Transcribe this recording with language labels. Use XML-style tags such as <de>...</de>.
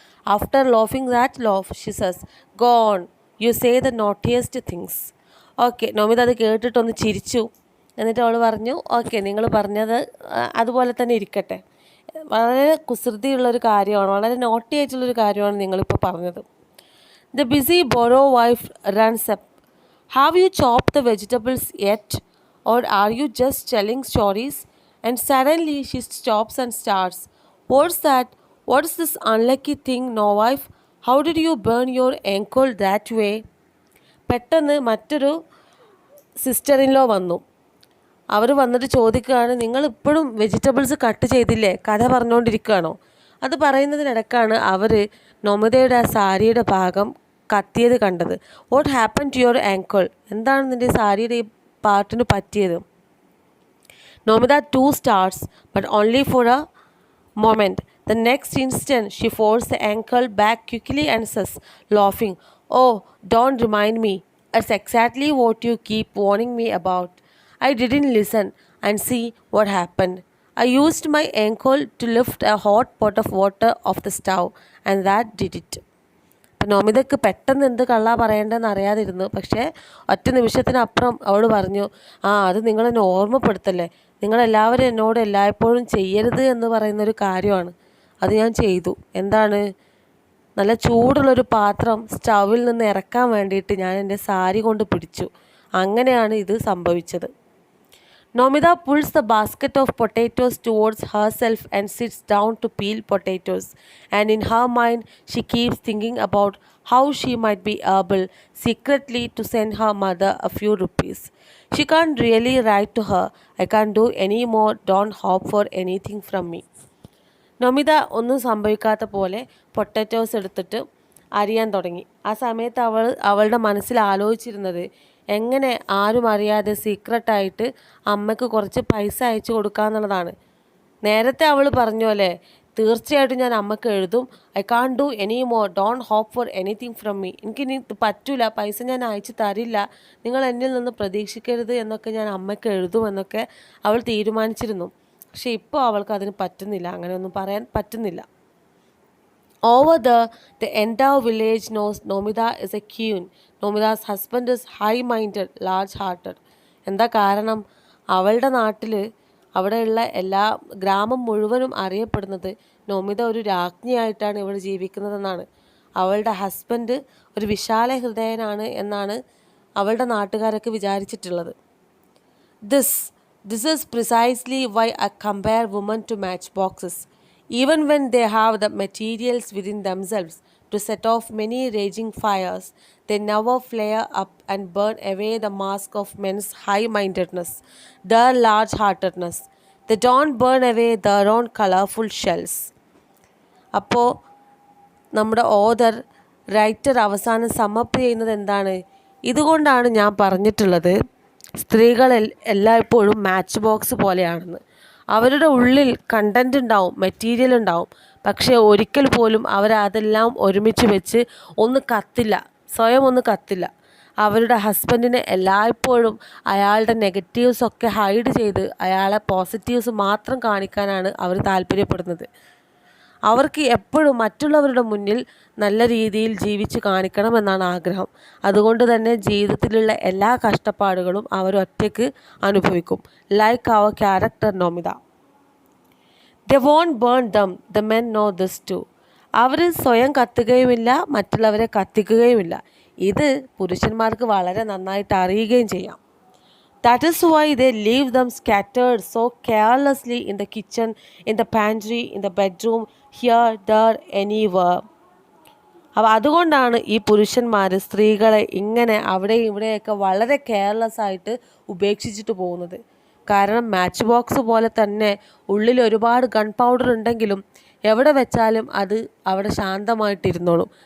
<en>After ലോഫിങ് that loaf Xi സസ്, go on, you say the നോട്ടിയസ്റ്റ് things.</en> <ml>Okay, Nomita അത് കേട്ടിട്ടൊന്ന് ചിരിച്ചു. എന്നിട്ട് അവൾ പറഞ്ഞു, ഓക്കെ, നിങ്ങൾ പറഞ്ഞത് അതുപോലെ തന്നെ ഇരിക്കട്ടെ, വളരെ കുസൃതിയുള്ളൊരു കാര്യമാണ്, വളരെ നോട്ടി ആയിട്ടുള്ളൊരു കാര്യമാണ് നിങ്ങളിപ്പോൾ പറഞ്ഞത്.</ml> <en>The busy Boro wife runs up. Have you chopped the vegetables yet? Or are you just telling stories? And suddenly she stops and starts. What's that? What's this unlucky thing, no wife? How did you burn your ankle that way?</en> <ml>പെട്ടെന്ന് മറ്റൊരു sister in law വന്നു. അവർ വന്നിട്ട് ചോദിക്കുകയാണ്, നിങ്ങൾ ഇപ്പോഴും vegetables cut ചെയ്തില്ലേ, കഥ പറഞ്ഞുകൊണ്ടിരിക്കുകയാണോ? അത് പറയുന്നതിനിടക്കാണ് അവർ നൊമിതയുടെ ആ സാരിയുടെ ഭാഗം കത്തിയത് കണ്ടത്.</ml> <en>What happen to your ankle?</en> <ml>എന്താണ് നിൻ്റെ സാരിയുടെ ഈ പാർട്ടിന് പറ്റിയത്?</ml> <en>Nomita too starts, but only for a moment. The next instant she folds the ankle back quickly and says, laughing, oh, don't remind me. It's exactly what you keep warning me about. I didn't listen, and see what happened. I used my ankle to lift a hot pot of water off the stove, and that did it.</en> <ml>അപ്പം നോമിതയ്ക്ക് പെട്ടെന്ന് എന്ത് കള്ളാ പറയേണ്ടതെന്ന് അറിയാതിരുന്നു. പക്ഷേ ഒറ്റ നിമിഷത്തിനപ്പുറം അവൾ പറഞ്ഞു, അത് നിങ്ങളെന്നെ ഓർമ്മപ്പെടുത്തല്ലേ, നിങ്ങളെല്ലാവരും എന്നോട് എല്ലായ്പ്പോഴും ചെയ്യരുത് എന്ന് പറയുന്നൊരു കാര്യമാണ്, അത് ഞാൻ ചെയ്തു. എന്താണ്? നല്ല ചൂടുള്ളൊരു പാത്രം സ്റ്റൗവിൽ നിന്ന് ഇറക്കാൻ വേണ്ടിയിട്ട് ഞാൻ എൻ്റെ സാരി കൊണ്ട് പിടിച്ചു. അങ്ങനെയാണ് ഇത് സംഭവിച്ചത്.</ml> <en>Nomida pulls the basket of potatoes towards herself and sits down to peel potatoes. And in her mind, she keeps thinking about how she might be able secretly to send her mother a few rupees. She can't really write to her, I can't do any more, don't hope for anything from me.</en> <ml>Nomita ഒന്നും സംഭവിക്കാത്ത പോലെ potatoes എടുത്തിട്ട് അരിയാൻ തുടങ്ങി. ആ സമയത്ത് അവളുടെ മനസ്സിൽ ആലോചിച്ചിരുന്നത് എങ്ങനെ ആരും അറിയാതെ സീക്രട്ടായിട്ട് അമ്മയ്ക്ക് കുറച്ച് പൈസ അയച്ചു കൊടുക്കാന്നുള്ളതാണ്. നേരത്തെ അവൾ പറഞ്ഞു അല്ലേ, തീർച്ചയായിട്ടും ഞാൻ അമ്മയ്ക്ക് എഴുതും,</ml> <en>I can't do any more, don't hope for anything from me.</en> <ml>എനിക്കിനി പറ്റൂല, പൈസ ഞാൻ അയച്ചു തരില്ല, നിങ്ങൾ എന്നിൽ നിന്ന് പ്രതീക്ഷിക്കരുത് എന്നൊക്കെ ഞാൻ അമ്മയ്ക്ക് എഴുതും എന്നൊക്കെ അവൾ തീരുമാനിച്ചിരുന്നു. പക്ഷെ ഇപ്പോൾ അവൾക്ക് അതിന് പറ്റുന്നില്ല, അങ്ങനെയൊന്നും പറയാൻ പറ്റുന്നില്ല.</ml> <en>Over there, the entire village knows Nomida is a queen. Nomida's husband is high-minded, large-hearted.</en> <ml>എന്താ കാരണം? അവളുടെ നാട്ടിൽ അവിടെയുള്ള എല്ലാ ഗ്രാമം മുഴുവനും അറിയപ്പെടുന്നത് നോമിത ഒരു രാജ്ഞിയായിട്ടാണ് ഇവിടെ ജീവിക്കുന്നതെന്നാണ്. അവളുടെ ഹസ്ബൻഡ് ഒരു വിശാല ഹൃദയനാണ് എന്നാണ് അവളുടെ നാട്ടുകാരൊക്കെ വിചാരിച്ചിട്ടുള്ളത്.</ml> <en>This is precisely why I compare women to matchboxes. Even when they have the materials within themselves to set off many raging fires, they never flare up and burn away the mask of men's high-mindedness, their large-heartedness. They don't burn away their own colorful shells.</en> <ml>അപ്പോൾ നമ്മുടെ writer അവസാനം sum up ചെയ്യുന്നത് എന്താണ്? ഇതുകൊണ്ടാണ് ഞാൻ പറഞ്ഞിട്ടുള്ളത് സ്ത്രീകൾ എല്ലായ്പ്പോഴും മാച്ച് ബോക്സ് പോലെയാണെന്ന്. അവരുടെ ഉള്ളിൽ കണ്ടൻറ് ഉണ്ടാവും, മെറ്റീരിയൽ ഉണ്ടാവും, പക്ഷേ ഒരിക്കൽ പോലും അവരതെല്ലാം ഒരുമിച്ച് വെച്ച് ഒന്ന് കത്തില്ല, സ്വയം ഒന്ന് കത്തില്ല. അവരുടെ ഹസ്ബൻഡിനെ എല്ലായ്പ്പോഴും അയാളുടെ നെഗറ്റീവ്സൊക്കെ ഹൈഡ് ചെയ്ത് അയാളെ പോസിറ്റീവ്സ് മാത്രം കാണിക്കാനാണ് അവർ താല്പര്യപ്പെടുന്നത്. അവർക്ക് എപ്പോഴും മറ്റുള്ളവരുടെ മുന്നിൽ നല്ല രീതിയിൽ ജീവിച്ച് കാണിക്കണമെന്നാണ് ആഗ്രഹം. അതുകൊണ്ട് തന്നെ ജീവിതത്തിലുള്ള എല്ലാ കഷ്ടപ്പാടുകളും അവർ ഒറ്റയ്ക്ക് അനുഭവിക്കും.</ml> <en>Like അവർ character Nomita. They won't burn them. The men know this too.</en> <ml>അവർ സ്വയം കത്തുകയുമില്ല, മറ്റുള്ളവരെ കത്തിക്കുകയുമില്ല. ഇത് പുരുഷന്മാർക്ക് വളരെ നന്നായിട്ട് അറിയുകയും ചെയ്യാം.</ml> <en>That is why they leave them scattered so carelessly in the kitchen, in the pantry, in the bedroom, here, there, anywhere.</en> <ml>അപ്പോൾ അതുകൊണ്ടാണ് ഈ പുരുഷന്മാർ സ്ത്രീകളെ ഇങ്ങനെ അവിടെയും ഇവിടെയൊക്കെ വളരെ കെയർലെസ് ആയിട്ട് ഉപേക്ഷിച്ചിട്ട് പോകുന്നത്. കാരണം മാച്ച് ബോക്സ് പോലെ തന്നെ ഉള്ളിൽ ഒരുപാട് ഗൺ പൗഡർ ഉണ്ടെങ്കിലും എവിടെ വെച്ചാലും അത് അവിടെ ശാന്തമായിട്ടിരുന്നോളും.</ml>